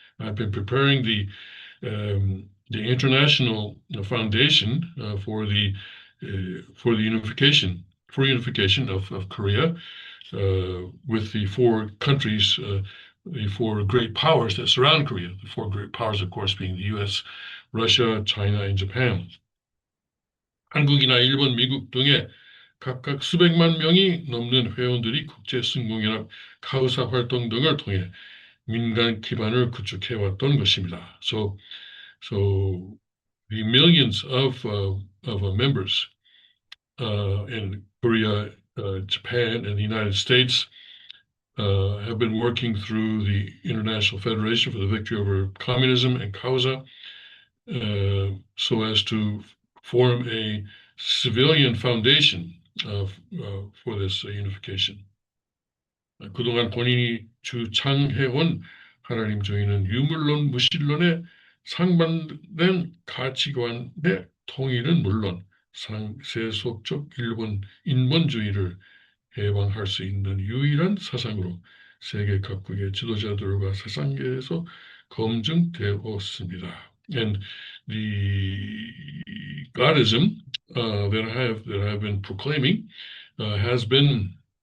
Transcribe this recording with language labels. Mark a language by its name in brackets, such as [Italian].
[English] I've been preparing the international foundation for the unification of Korea with the four countries, the four great powers that surround Korea. The four great powers, of course, being the U.S., Russia, China, and Japan. [Korean] 한국이나 일본, 미국 등의 각각 수백만 명이 넘는 회원들이 국제승공연합 카우사 활동 등을 통해 민간 기반을 구축해왔던 것입니다. [English] So the millions of members in Korea, Japan, and the United States have been working through the International Federation for the Victory over Communism and Causa so as to form a civilian foundation for this unification. [Korean] 그동안 본인이 주창해온 하나님 주의는 유물론, 무신론의 상반된 가치관의 통일은 물론 세속적 일본 인본주의를 해방할 수 있는 유일한 사상으로 세계 각국의 지도자들과 사상계에서 검증되었습니다. [English] And the Godism that I have been proclaiming has been